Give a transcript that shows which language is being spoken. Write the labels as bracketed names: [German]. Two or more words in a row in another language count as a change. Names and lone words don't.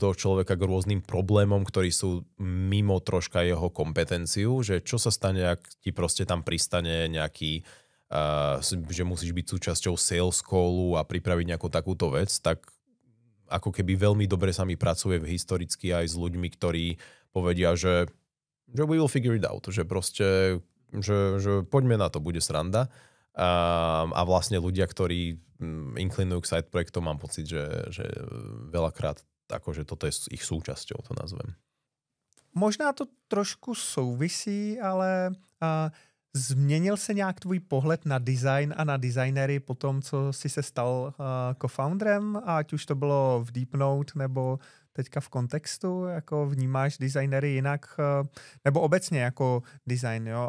[Slovak] toho človeka k rôznym problémom, ktorí sú mimo troška jeho kompetenciu, že čo sa stane, ak ti proste tam pristane nejaký, že musíš byť súčasťou sales callu a pripraviť nejakú takúto vec, tak ako keby veľmi dobre sa mi pracuje historicky aj s ľuďmi, ktorí povedia, že [English] we will figure it out, [Slovak] že proste, že poďme na to, bude sranda. A vlastne ľudia, ktorí inklinujú k side projektom, mám pocit, že veľakrát akože toto je ich súčasťou, to nazvem. [Czech] Možná to trošku souvisí, ale změnil se nějak tvůj pohled na design a na designery po tom, co jsi se stal co-founderem, ať už to bylo v Deepnote nebo teďka v kontextu, jako vnímáš designery jinak, nebo obecně jako design, jo?